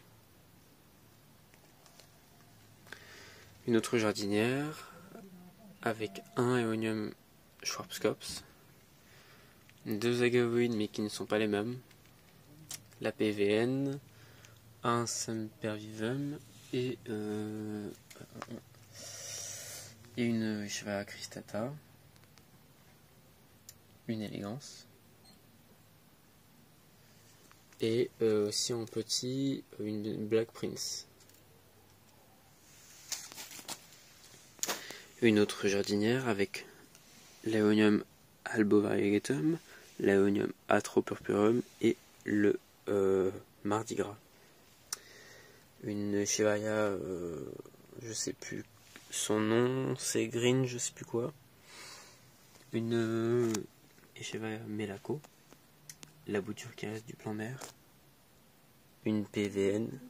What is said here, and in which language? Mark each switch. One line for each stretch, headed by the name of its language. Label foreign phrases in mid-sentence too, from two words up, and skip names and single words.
French: Une autre jardinière avec un Aeonium Schwarzkopf, 2 agavoïdes mais qui ne sont pas les mêmes, la PVN, un Sempervivum et une Echeveria cristata, une élégance. Et aussi en petit, une Black Prince. Une autre jardinière avec l'Aeonium albovariegatum, l'Aeonium atropurpureum et le Mardi Gras. Une Echeveria, je sais plus son nom, c'est Green, je sais plus quoi. Une Echeveria Melaco. La bouture qui reste du plan mer, une PVN.